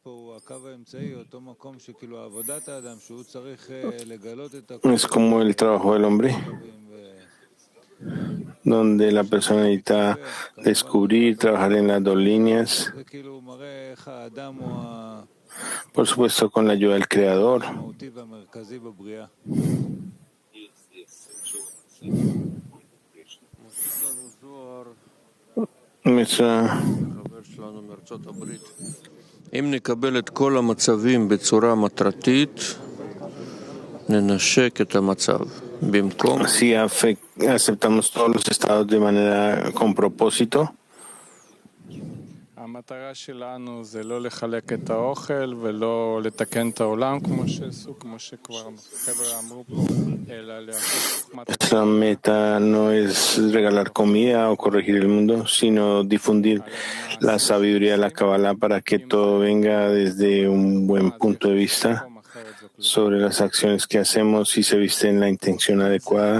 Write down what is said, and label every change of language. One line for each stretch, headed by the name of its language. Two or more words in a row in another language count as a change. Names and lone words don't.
Spanish: Es como el trabajo del hombre, donde la persona necesita descubrir, trabajar en las dos líneas, por supuesto con la ayuda del Creador.
Hebrew: אם נקבל את כל המצבים בצורה מטרתית, ננשק את המצב. במקום...
Spanish: Si aceptamos todos los estados de manera con propósito,
Hebrew: המטרה שלנו זה לא לחלק את האוכל ולא לתקן את העולם כמו שכבר חבר'ה אמרו פה, אלא לעשות...
Spanish: Nuestra meta no es regalar comida o corregir el mundo, sino difundir la sabiduría de la Kabbalah para que todo venga desde un buen punto de vista sobre las acciones que hacemos y se viste en la intención adecuada.